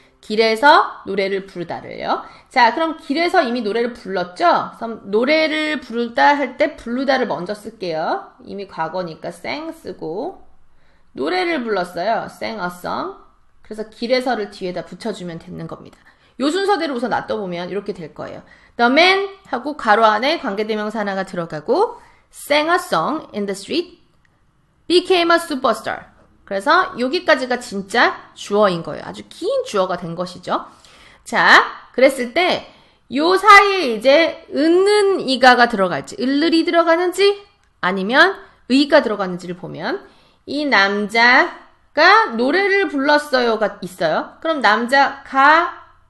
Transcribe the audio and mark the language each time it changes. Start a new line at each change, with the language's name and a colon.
Korean: 길에서 노래를 부르다를요. 자, 그럼 길에서 이미 노래를 불렀죠? 그럼 노래를 부르다 할 때 부르다를 먼저 쓸게요. 이미 과거니까 sang 쓰고 노래를 불렀어요.
English: sang a song.
Korean: 그래서 길에서를 뒤에다 붙여주면 되는 겁니다. 요 순서대로 우선 놔둬보면 이렇게 될 거예요.
English: The man
Korean: 하고 괄호 안에 관계대명사 하나가 들어가고
English: sang a song in the street became a superstar.
Korean: 그래서 여기까지가 진짜 주어인 거예요. 아주 긴 주어가 된 것이죠. 자, 그랬을 때 요 사이에 이제 은는 이가가 들어갈지 을을이 들어가는지 아니면 의가 들어가는지를 보면 이 남자가 노래를 불렀어요가 있어요. 그럼 남자가